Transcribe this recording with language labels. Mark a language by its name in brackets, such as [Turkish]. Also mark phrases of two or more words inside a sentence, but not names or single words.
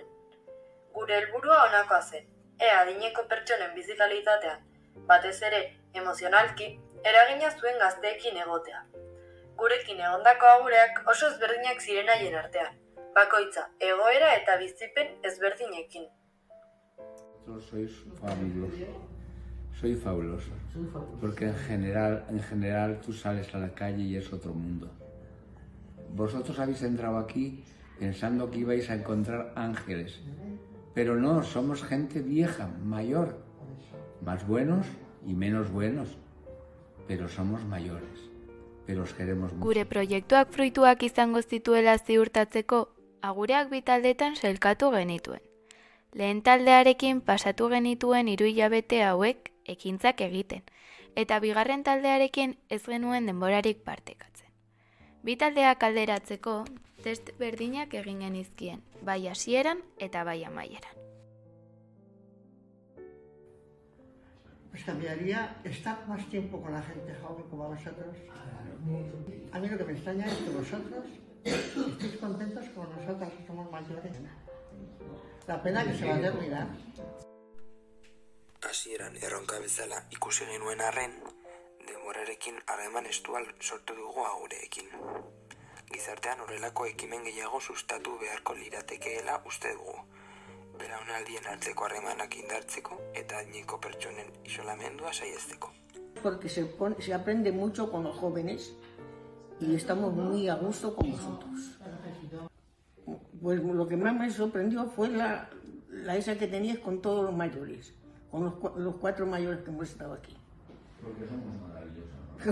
[Basque] Gure helburua honakoa zen, ea adineko pertsonen bizi kalitatean, batez ere emozionalki, eragina zuen gazteekin egotea. Gurekin egondako agureak oso ezberdinak ziren haien artean, bakoitza egoera eta bizipen ezberdinekin. [Spanish] Sois fabuloso, porque en general tú sales a la calle y es otro mundo. Vosotros habéis entrado aquí pensando que ibais a encontrar ángeles, pero no, somos gente vieja, mayor, más buenos y menos buenos, pero somos mayores. Pero os queremos mucho. [Basque] Gure proiektuak fruituak izango zituela ziurtatzeko, agureak 2 taldetan sailkatu genituen. Lehen taldearekin pasatu genituen 3 hilabete hauek ekintzak egiten, eta bigarren taldearekin ez genuen denborarik partekatzen. 2 taldeak alderatzeko test berdinak egin genizkien, bai hasieran eta bai amaieran. [Spanish] Pues cambiaría estar más tiempo con la gente joven como vosotros. A mí lo que me extraña es que vosotros estéis contentos con nosotros, que somos mayores. La pena que se va a terminar. [Basque] Hasieran erronka bezala ikusi genuen arren, denborarekin harreman estual sortu dugu agureekin. Gizartean horrelako ekimen gehiago sustatu beharko liratekeela uste dugu. Belaunaldien arteko harremanak indartzeko eta adineko pertsonen isolamendua saihesteko. [Spanish] Porque se aprende mucho con los jóvenes y estamos muy a gusto con vosotros. Pues lo que más me sorprendió fue la esa que tenías con todos los mayores, con los 4 mayores que hemos estado aquí. Porque somos maravillosos, ¿no?